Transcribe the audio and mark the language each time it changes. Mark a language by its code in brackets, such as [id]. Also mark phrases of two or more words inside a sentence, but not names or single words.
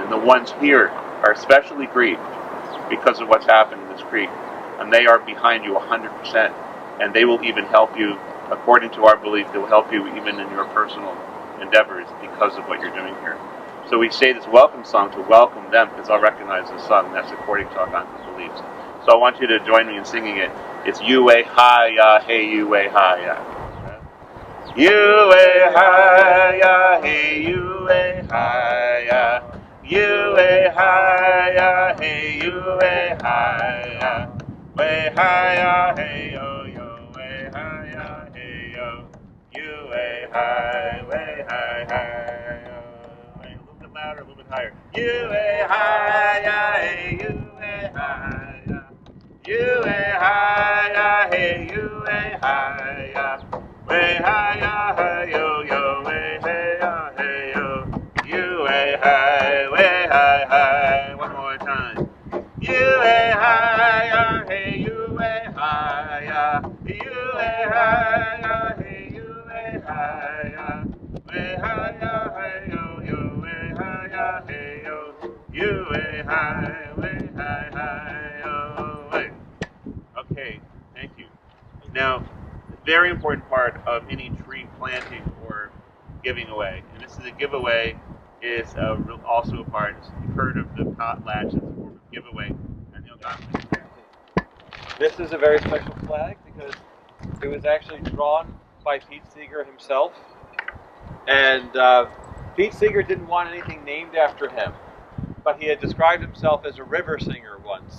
[en] And the ones here are especially grieved because of what's happened in this creek, and they are behind you 100%, and they will even help you. According to our belief, they will help you even in your personal endeavors because of what you're doing here. So we say this welcome song to welcome them, because I'll recognize the song. That's according to Algonquin beliefs. So I want you to join me in singing it. It's you-eh-hi-ya, hey you-eh-hi-ya. hi-ya, hey, hi-ya. Hi-ya, hey, hi-ya. Way hi-ya, hey, yo, yo, way hi-ya, hey, yo. Hi, way hi, yo. A little bit louder, a little bit higher. Hi-ya, hey, hi-ya. Hi-ya, hey, hi-ya. Way hi-ya, hey, yo, yo, way hi-ya, hey, yo. Hi, way hi. One more time. Hi-ya, hey, hi-ya. Hi-ya, hey, hi-ya. Way hi-ya, hey, yo, yo, way hi-ya, hey, yo. Way hi, yo, way. Okay, thank you. Now, a very important part of any tree planting or giving away, and this is a giveaway, is also a part. You've heard of the potlatch as a form of giveaway. And this is a very special flag because it was actually drawn by Pete Seeger himself, and Pete Seeger didn't want anything named after him, but he had described himself as a river singer once.